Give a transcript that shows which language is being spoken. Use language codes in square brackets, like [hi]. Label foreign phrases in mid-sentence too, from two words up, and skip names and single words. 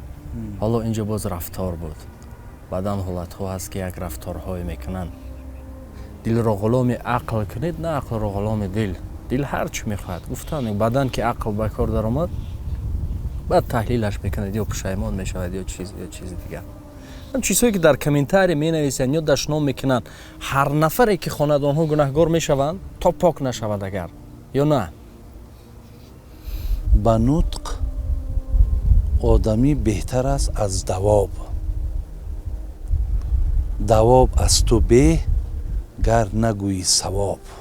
[tg] حالا اینجا باز رفتار بود، بعدا حالت ها هست که یک رفتارهای میکنن. دل را غلام عقل کنید، نه عقل را غلام دل. دل هر چی میخواد گفتن، بعدن که عقل به کار در آمد بعد تحلیلش میکنید یا پشیمان میشود یا چیز دیگر. ҳам чизҳое ки дар комментария менависанд ё дашном мекунанд, ҳар нафаре ки хонад онҳо гунаҳгор мешаванд то пок нашавад агар ё на? ба нутқ одамӣ беҳтар аст аз давоб. давоб аз ту беҳ гар нагӯӣ савоб.